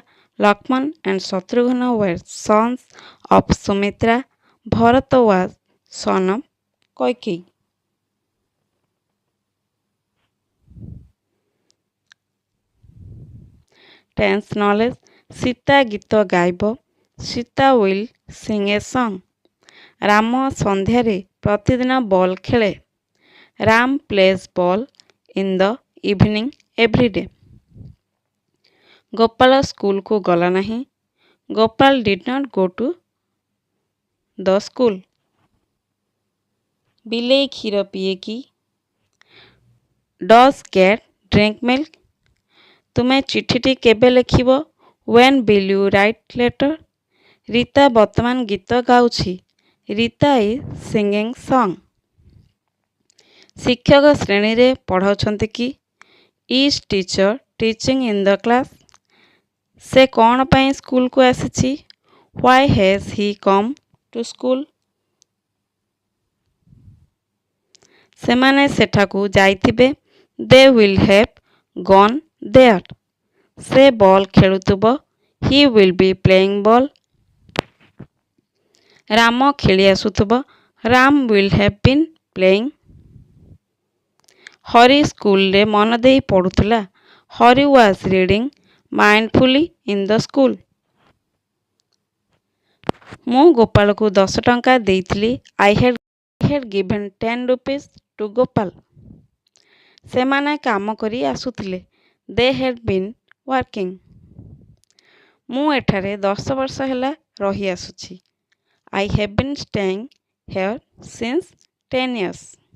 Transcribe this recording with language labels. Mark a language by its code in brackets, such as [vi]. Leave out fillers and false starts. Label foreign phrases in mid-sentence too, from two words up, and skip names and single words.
[en] Lakshman and Shatrughan were sons of Sumitra. Bharata was son of Kaikeyi. Tense knowledge. [or] Sita ଗୀତ ଗାଇବ. [en] Sita will sing a song. [or] ରାମ ସନ୍ଧ୍ୟାରେ ପ୍ରତିଦିନ ବଲ୍ ଖେଳେ. [en] Ram plays ball in the evening every day. [or] ଗୋପାଳ ସ୍କୁଲକୁ ଗଲା ନାହିଁ. [en] ଗୋପାଳ did not go to the school. [or] ବିଲେଇ କ୍ଷୀର ପିଏ କି? [en] Does cat drink milk? [or] ତୁମେ ଚିଠିଟି କେବେ ଲେଖିବ? [en] When will you write letter? [or] ରୀତା ବର୍ତ୍ତମାନ ଗୀତ ଗାଉଛି. ରୀତା [en] is singing song. [or] ଶିକ୍ଷକ ଶ୍ରେଣୀରେ ପଢ଼ାଉଛନ୍ତି କି? [en] Is teacher teaching in the class? [or] ସେ କ'ଣ ପାଇଁ ସ୍କୁଲକୁ ଆସିଛି? [en] Why has he come to school? [or] ସେମାନେ ସେଠାକୁ ଯାଇଥିବେ. [en] They will have gone there. [or] ସେ ବଲ୍ ଖେଳୁଥିବ. [en] He will be playing ball. [or] ରାମ ଖେଳି ଆସୁଥିବ. [en] Ram will have been playing. [or] ହରି ସ୍କୁଲରେ ମନ ଦେଇ ପଢ଼ୁଥିଲା. [en] Hari was reading mindfully in the school. [or] ମୁଁ ଗୋପାଳକୁ 10 ଟଙ୍କା ଦେଇଥିଲି. [en] I had given 10 rupees to Gopal. [or] ସେମାନେ କାମ କରି ଆସୁଥିଲେ. [en] They had been working. [or] ମୁଁ ଏଠାରେ 10 ବର୍ଷ ହେଲା ରହି ଆସୁଛି. [en] I have been staying here since 10 years.